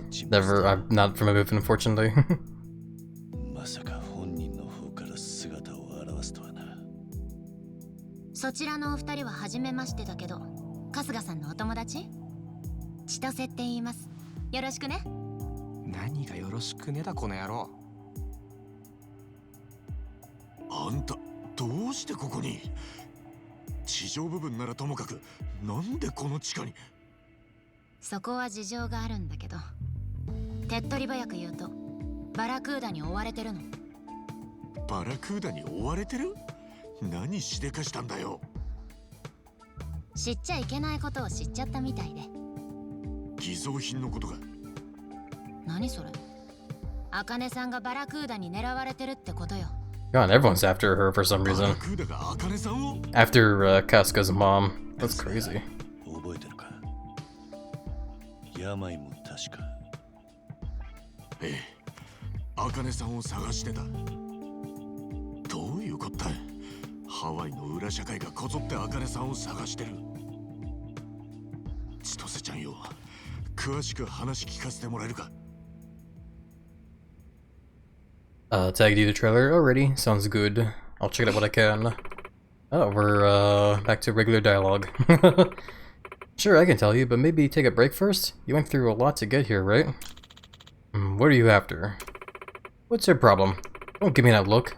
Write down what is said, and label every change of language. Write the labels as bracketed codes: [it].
[en] Never, I'm not familiar with it, unfortunately. [ja] まさか本人の方から姿を現すとはな。そちらのお二人は初めましてだけど、春日さんのお友達？千歳って言います。よろしくね。何がよろしくねだこの野郎。あんたどうしてここに？地上部分ならともかく、なんでこの地下に？そこは事情があるんだけど、手っ取り早く言うとバラクーダに追われてるの。バラクーダに追われてる？何しでかしたんだよ。知っちゃいけないことを知っちゃったみたいで。偽造品のことが。何それ？茜さんがバラクーダに狙われてるってことよ。 [en] God, everyone's after her for some reason. After Casca's mom. That's crazy. [ja] 覚えてるか？病も確か。ええ、茜さんを探してた。どういうこった？ハワイの裏社会がこぞって茜さんを探してる。千歳ちゃんよ、詳しく話聞かせてもらえるか [en] ？Tagged you the trailer already. Sounds good. I'll check it out what I can. Oh, we're back to regular dialogue. Sure, I can tell you, but maybe take a break first? You went through a lot to get here, right? What are you after? What's your problem? Don't give me that look.